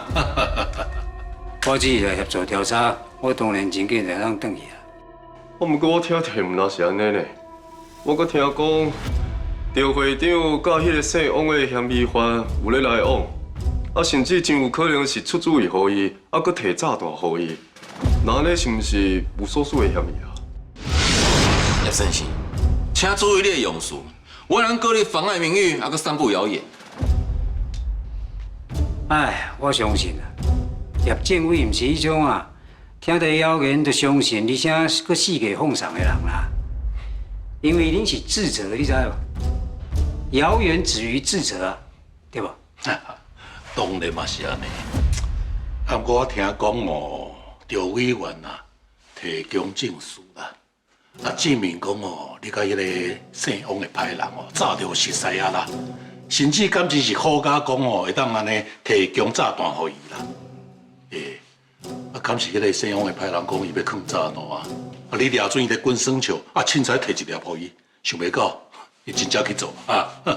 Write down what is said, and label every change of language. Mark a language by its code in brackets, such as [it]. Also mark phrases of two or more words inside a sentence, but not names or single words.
[nan] 我只是来协助调查，我当然真紧就当转去啊。不过我听题毋是安尼呢，我阁听讲赵会长甲迄个姓王的嫌疑犯有咧来往，啊，甚至真有可能是出主意互伊，啊，阁摕炸弹互伊。那安尼是毋是有所属的嫌疑啊？叶先生，请注意你的用词，我人告你妨碍名誉，啊，阁散布谣言。哎，我相信啊，叶政委毋是迄种啊，听到谣言就相信，而且佫四界奉上的人啦。因为恁是智者，你知无？谣言止于智者啊，对无？当然嘛是安尼。啊，不过我听讲赵委员啊，提供证书啦，啊，证明讲你甲迄个姓王的歹人早就熟识啊啦，甚至敢只是好假讲会当安尼提供炸弹互伊啦。啊，敢是迄个姓王的歹人讲伊要放炸弹啊，你抓准伊咧滚耍笑，啊，凊彩摕一粒互伊，想袂到伊真正去做啊！